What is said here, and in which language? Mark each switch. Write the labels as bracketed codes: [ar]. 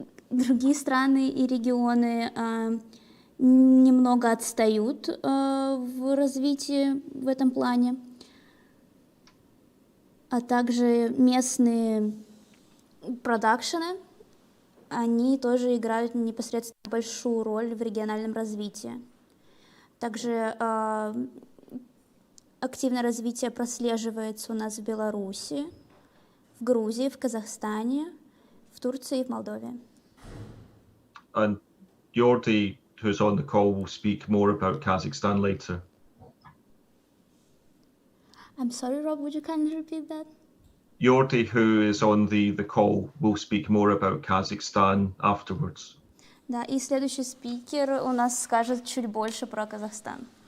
[ru] Другие страны и регионы немного отстают в развитии в этом плане, а также местные продакшены, они тоже играют непосредственно большую роль в региональном развитии. Также активное развитие прослеживается у нас в Беларуси, в Грузии, в Казахстане, в Турции и в Молдове. [en] And Jordi, who's on the call, will speak more about Kazakhstan later. I'm sorry, Rob, would you kindly repeat that? Jordi, who is on the call, will speak more about Kazakhstan afterwards. [ru] Да, и следующий спикер у нас скажет чуть больше про Казахстан.